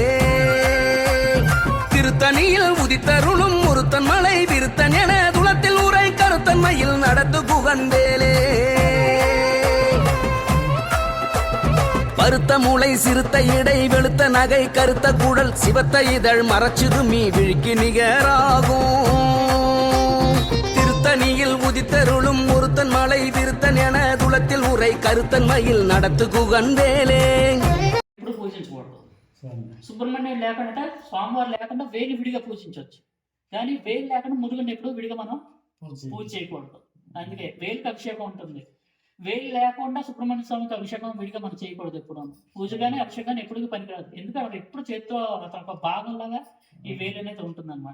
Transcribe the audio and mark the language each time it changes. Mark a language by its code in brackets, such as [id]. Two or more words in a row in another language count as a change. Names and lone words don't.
[ta] திருத்தணியில் உதித்தருளும் ஒருத்தன் மலை விருத்தன் என துளத்தில் உரை கருத்தன் மயில் நடத்து குகன் வேலே. பருத்த மூளை சிறுத்த இடை வெளுத்த நகை கருத்த குடல் சிவத்த இதழ் மரச்சுருமி விழிக்கு நிகராகும் திருத்தணியில் உதித்தருளும் ஒருத்தன் மலை விருத்தன் என துளத்தில் உரை கருத்தன் மயில் நடத்து குகந்தேலே. [te] ఇప్పుడు పూజించకూడదు. సుబ్రహ్మణ్యం లేకుండా స్వామివారు లేకుండా వేలు విడిగా పూజించవచ్చు, కానీ వేలు లేకుండా మురుగన్ ఎప్పుడు విడిగా మనం పూజ చేయకూడదు. అందుకే వేలుకి అభిషేకం ఉంటుంది. వేలు లేకుండా సుబ్రహ్మణ్య స్వామికి అభిషేకం విడిగా మనం చేయకూడదు. ఎప్పుడు పూజ కానీ అభిషేకాన్ని ఎప్పుడు పనికిరాదు. ఎందుకంటే అక్కడ ఎప్పుడు చేతితో ఒక భాగంలాగా ఈ వేలు అనేది ఉంటుంది అనమాట.